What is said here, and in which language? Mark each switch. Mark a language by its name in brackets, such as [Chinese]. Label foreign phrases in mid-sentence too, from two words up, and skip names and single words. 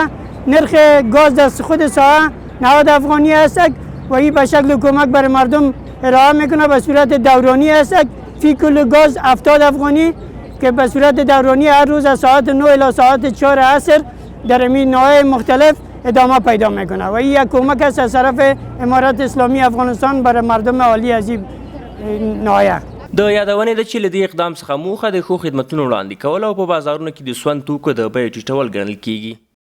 [Persian] نرخ گاز دست خود ساحه 90 افغانی است و این به شکل کمک برای مردم ارائه میکنه به صورت دورانی است. فی کیلو گاز 70 افغانی که به صورت دورانی هر روز از ساعت 9 الی ساعت 4 عصر در این نواحی مختلف ادامه پیدا میکنه و این یک کمک است از طرف امارت اسلامی افغانستان برای مردم اهالی از این نواحی. [Pashto] د یادونې ده چې له دې اقدام څخه موخه د ښو خدمتونو وړاندې کول او په بازارونو کې د سون توکو د بیې ټیټول ګڼل کیږي.